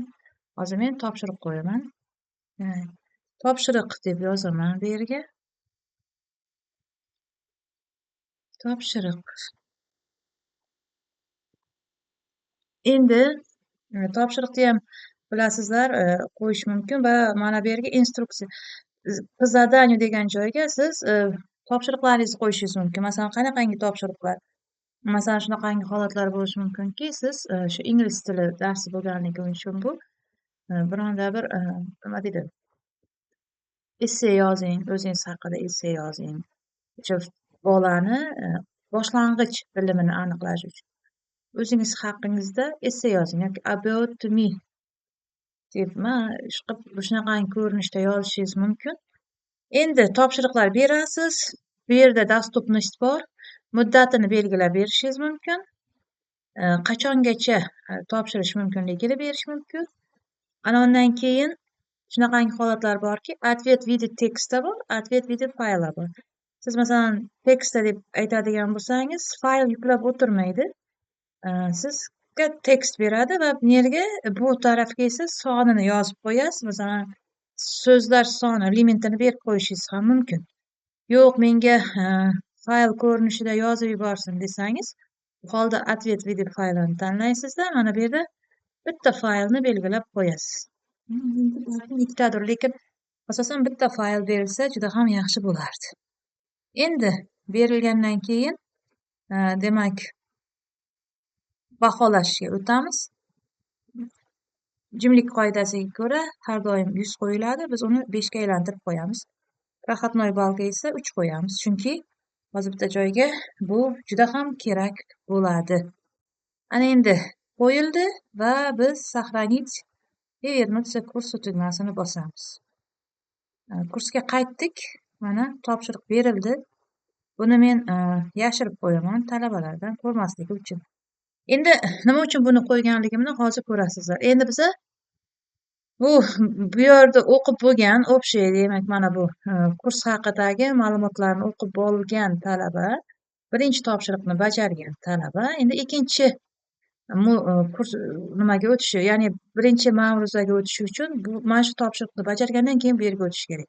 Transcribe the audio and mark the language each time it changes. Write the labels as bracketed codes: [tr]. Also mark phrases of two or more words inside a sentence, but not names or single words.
[uz] Hozir men topshiriq qo'yaman. Topshiriq deb yozaman bu yerga. Topshiriq. Endi topshiriqni ham bilasizlar, qo'yish mumkin va mana bu yerga instruksiya [ru] по заданию [uz] degan joyga siz topshiriqlaringizni qo'yishingiz mumkin. Masalan, qanaqangi topshiriqlar? Masalan, shunaqangi holatlar bo'lishi mumkinki, siz shu ingliz tili darsi bo'lganligi uchun bu bironda bir nima deydi? Essay yozing, o'zingiz haqida essay yozing. O'sha bolani boshlang'ich bilimini aniqlash uchun. O'zingiz haqingizda essay yozing yoki about me deb shunaqangi ko'rinishda yozishingiz mumkin. Endi topshiriqlar berasiz. Bu yerda dostupность bor. Muddatini belgilab berishingiz mumkin. Qachongacha topshirish mumkinligini berish mumkin. Ana undan keyin shunaqangi holatlar borki, [ru] ответ в виде teksta bor, ответ в виде fayla bor. [uz] Siz masalan teksta deb aytadigan bo'lsangiz, fayl yuklab o'tirmaydi. Sizga tekst beradi va bu yerga bu tarafga esa sonini yozib qo'yasiz. Masalan, so'zlar soni limitini berib qo'yishingiz ham mumkin. Yo'q, menga fayl ko'rinishida yozib yuborsin desangiz, bu holda [ru] ответ в виде [uz] faylini tanlaysizda, mana bu yerda bitta faylni belgilab qo'yasiz. Ikkitadir, lekin asosan bitta fayl berilsa juda ham yaxshi bo'lardi. Endi berilgandan keyin demak baholashga o'tamiz. Jimlik qoidasiga ko'ra har doim 100 qo'yiladi. Biz uni 5 ga aylantirib qo'yamiz. Проходной ballga esa 3 qo'yamiz. Chunki hozir bitta joyga bu juda ham kerak bo'ladi. Ana endi qo'yildi va biz [ru] сохранить и вернуться к курсу [uz] tugmasini bosamiz. Kursga qaytdik. Mana topshiriq berildi. Buni men yashirib qo'yaman talabalardan ko'rmasligi uchun. Endi nima uchun buni qo'yganligimni hozir ko'rasizlar. Endi biza bu yerda o'qib bo'lgan общий, demak mana bu kurs haqidagi ma'lumotlarni o'qib bo'lgan talaba, birinchi topshiriqni bajargan talaba, endi ikkinchi kurs nimaga o'tishi, ya'ni birinchi ma'ruzaga o'tishi uchun mana shu topshiriqni bajargandan keyin bu yerga o'tish kerak.